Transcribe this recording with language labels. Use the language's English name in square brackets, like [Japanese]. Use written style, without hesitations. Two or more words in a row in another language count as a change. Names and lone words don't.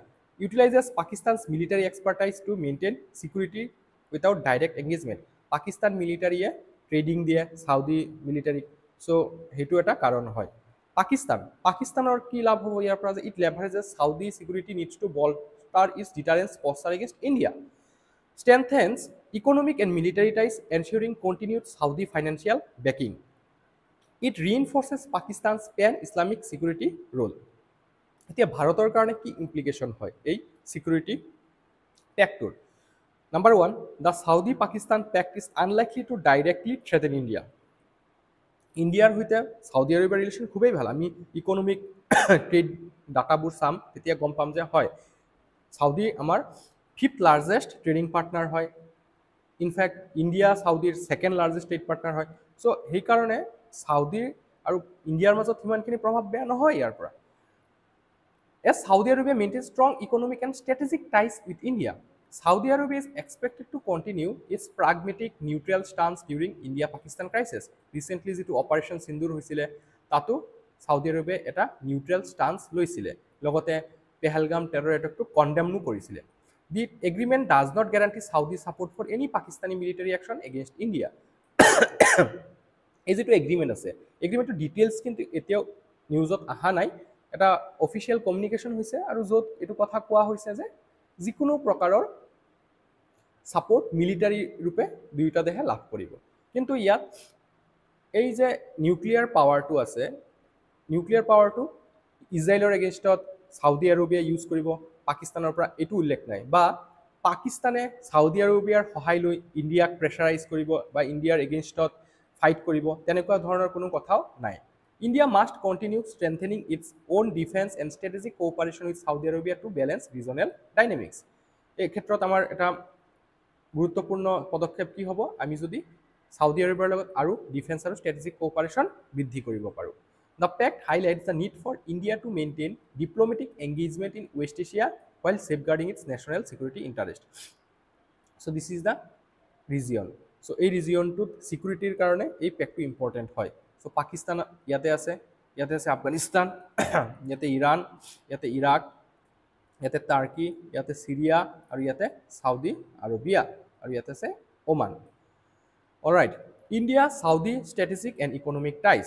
[English] Utilizes Pakistan's military expertise to maintain security without direct engagement. [Assamese] পাকিস্তান মিলিটাৰীয়ে ট্ৰেডিং দিয়ে চাউদি মিলিটাৰীক, চ' সেইটো এটা কাৰণ হয়। পাকিস্তানৰ কি লাভ হ'ব ইয়াৰ পৰা যে [English] it leverages Saudi security needs to bolster its deterrence posture against India, strengthens economic and military ties, ensuring continued Saudi financial backing. It reinforces Pakistan's pan-Islamic security role. [Assamese] এতিয়া ভাৰতৰ কাৰণে কি ইমপ্লিকেশ্যন হয় এই [English] security pactটোৰ? Number 1, the Saudi Pakistan pact is unlikely to directly threaten India. [Assamese] ইণ্ডিয়াৰ সৈতে চাউদি আৰবিয়াৰ ৰিলেশ্যন খুবেই ভাল। আমি [English] economic trade dataবোৰ [Assamese] চাম তেতিয়া গম পাম যে হয়, চাউদি আমাৰ [English] 5th largest trading partner [Assamese] হয়। ইনফেক্ট ইণ্ডিয়া চাউদিৰ [English] 2nd largest trade partner [Assamese] হয়। চ' সেইকাৰণে চাউদিৰ আৰু ইণ্ডিয়াৰ মাজত সিমানখিনি প্ৰভাৱ বেয়া নহয় ইয়াৰ পৰা। [English] As Saudi Arabia maintains strong economic and strategic ties with India, Saudi Arabia is expected to continue its pragmatic neutral stance during India-Pakistan crisis. [Assamese] Recently, যেটো Operation Sindoor হৈছিলে, তাতো Saudi Arabia এটা [English] neutral stance [Assamese] লৈছিলে, লগতে পেহেলগাম [English] terror attackটো [Assamese] কণ্ডেমনো কৰিছিলে। [English] The agreement does not guarantee Saudi support for any Pakistani military action against India. [Assamese] এই যেটো এগ্ৰিমেণ্ট আছে, [English] agreementৰ details [Assamese] কিন্তু এতিয়াও নিউজত অহা নাই। এটা [English] official communication [Assamese] হৈছে আৰু য'ত এইটো কথা কোৱা হৈছে যে যিকোনো প্ৰকাৰৰ ছাপোৰ্ট মিলিটাৰী ৰূপে দুয়োটা দেশে লাভ কৰিব। কিন্তু ইয়াত এই যে [English] nuclear powerটো [Assamese] আছে, [English] nuclear powerটো [Assamese] ইজৰাইলৰ এগেইনষ্টত চাউদি আৰবিয়া ইউজ কৰিব, পাকিস্তানৰ পৰা এইটো উল্লেখ নাই, বা পাকিস্তানে চাউদি আৰবিয়াৰ সহায় লৈ ইণ্ডিয়াক প্ৰেছাৰাইজ কৰিব বা ইণ্ডিয়াৰ এগেইনষ্টত ফাইট কৰিব, তেনেকুৱা ধৰণৰ কোনো কথাও নাই। [English] India must continue strengthening its own defense and strategic cooperation with Saudi Arabia to balance regional dynamics. [Assamese] এই ক্ষেত্ৰত আমাৰ এটা গুৰুত্বপূৰ্ণ পদক্ষেপ কি হ'ব, আমি যদি সাউদি আৰবিয়াৰ লগত আৰু ডিফেন্স আৰু [English] strategic cooperation [Assamese] বৃদ্ধি কৰিব পাৰোঁ। [English] The pact highlights the need for India to maintain diplomatic engagement in West Asia while safeguarding its national security interest. So this is the region. [Assamese] So এই ৰিজিয়নটোত সিকিউৰিটিৰ কাৰণে এই পেকটো ইম্পৰ্টেণ্ট হয়। সো পাকিস্তান ইয়াতে আছে আফগানিস্তান, ইয়াতে ইৰাণ, ইয়াতে ইৰাক, ইয়াতে টাৰ্কি, ইয়াতে সিৰিয়া, আৰু ইয়াতে সাউদি আৰবিয়া, আৰু ইয়াতে আছে ওমান। [English] Alright, India Saudi strategic and economic ties.